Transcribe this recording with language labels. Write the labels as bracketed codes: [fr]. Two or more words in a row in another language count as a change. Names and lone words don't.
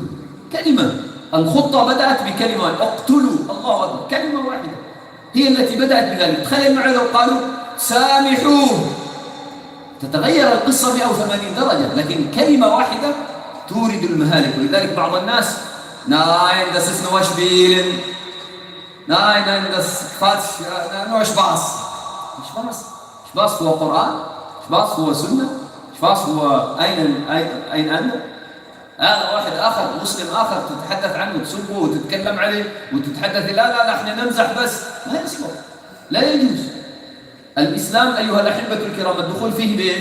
[ar] كلمة، الخطة بدأت بكلمة اقتلوا، الله أكبر، كلمة واحدة هي التي بدأت بذلك. تخيل معي لو قالوا سامحوه، تتغير القصة 180 درجة، لكن كلمة واحدة تورد المهالك. ولذلك بعض الناس [de] nein, das ist nur spielen, nein, das Quatsch, nur Spaß. [ar] Spaß هو قرآن، Spaß هو سنة، Spaß هو أين أنت؟ هذا واحد آخر مسلم آخر تتحدث عنه تسبه وتتكلم عليه وتتحدث لا احنا نمزح بس، ما يصلح، لا يجوز. الإسلام أيها الأحبة الكرام الدخول فيه بإيش؟